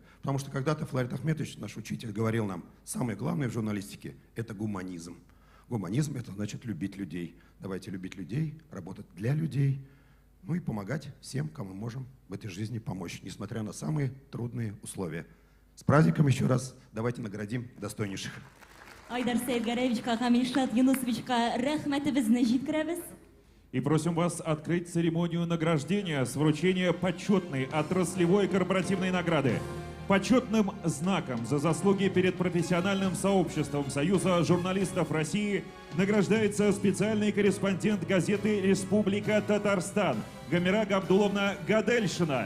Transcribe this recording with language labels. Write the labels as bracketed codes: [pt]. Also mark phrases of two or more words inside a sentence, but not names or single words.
[ru] Потому что когда-то Флорид Ахметович, наш учитель, говорил нам, самое главное в журналистике – это гуманизм. Гуманизм – это значит любить людей. Давайте любить людей, работать для людей, ну и помогать всем, кому можем в этой жизни помочь, несмотря на самые трудные условия. С праздником еще раз. Давайте наградим достойнейших. [tt] Айдар Саидгараевичка һәм Ильшат Юнусовичка рәхмәтебезне җиткерәбез. [ru] И просим вас открыть церемонию награждения с вручения почетной отраслевой корпоративной награды. Почетным знаком за заслуги перед профессиональным сообществом Союза журналистов России награждается специальный корреспондент газеты «Республика Татарстан» Гамира Габдуловна Гадельшина.